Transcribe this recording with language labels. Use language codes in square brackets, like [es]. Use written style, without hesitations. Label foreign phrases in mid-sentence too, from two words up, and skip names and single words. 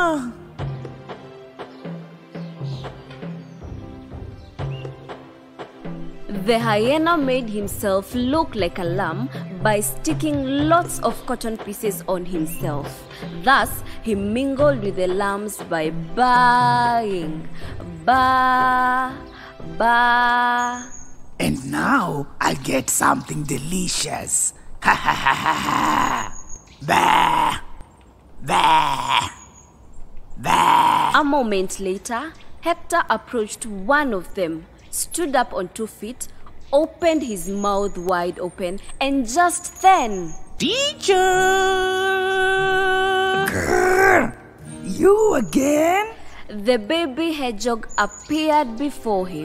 [en] The hyena made himself look like a lamb by sticking lots of cotton pieces on himself. Thus, he mingled with the lambs by baaing. Ba, ba. And now I'll get something delicious. Ha ha ha ha ha. Ba, ba, ba. A moment later, Hector approached one of them, stood up on 2 feet, opened his mouth wide open, and just then... Teacher! Grrr. You again? The baby hedgehog appeared before him.